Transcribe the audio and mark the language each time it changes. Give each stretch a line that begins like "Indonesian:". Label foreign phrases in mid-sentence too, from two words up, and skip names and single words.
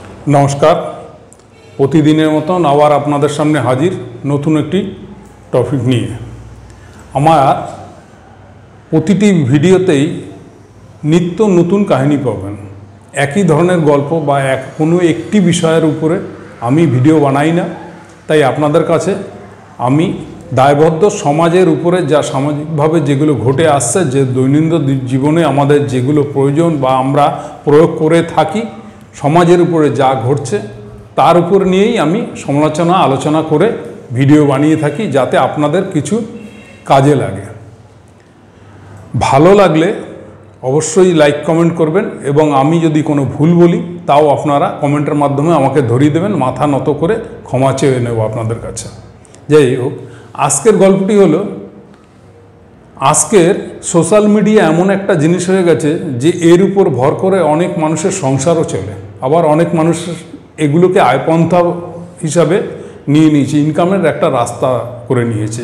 Bangla: নমস্কার। প্রতিদিনের মতন আবার আপনাদের সামনে হাজির নতুন একটি টপিক নিয়ে। আমার প্রতিটি ভিডিওতেই নিত্য নতুন কাহিনী পাবেন। একই ধরনের গল্প বা কোনো একটি বিষয়ের উপরে আমি ভিডিও বানাই না, তাই আপনাদের কাছে আমি দায়বদ্ধ সমাজের উপরে যা সামাজিকভাবে যেগুলো ঘটে আসছে, যে দৈনন্দিন জীবনে আমাদের যেগুলো প্রয়োজন বা আমরা প্রয়োগ করে থাকি, সমাজের উপরে যা ঘটছে তার উপরে নিয়েই আমি সমালোচনা আলোচনা করে ভিডিও বানিয়ে থাকি, যাতে আপনাদের কিছু কাজে লাগে। ভালো লাগলে অবশ্যই
English: like comment
Bangla: করবেন এবং আমি যদি কোনো ভুল বলি তাও আপনারা কমেন্টের মাধ্যমে আমাকে ধরিয়ে দেবেন, মাথা নত করে ক্ষমা চেয়ে নেব আপনাদের কাছে। যাই হোক, আজকের গল্পটি হলো, আজকের
English: social media
Bangla: এমন একটা জিনিস হয়ে গেছে যে এর উপর ভর করে অনেক মানুষের সংসারও চলে, আবার অনেক মানুষ এগুলোকে আয়পন্থা হিসাবে নিয়ে নিয়েছে, ইনকামের একটা রাস্তা করে নিয়েছে।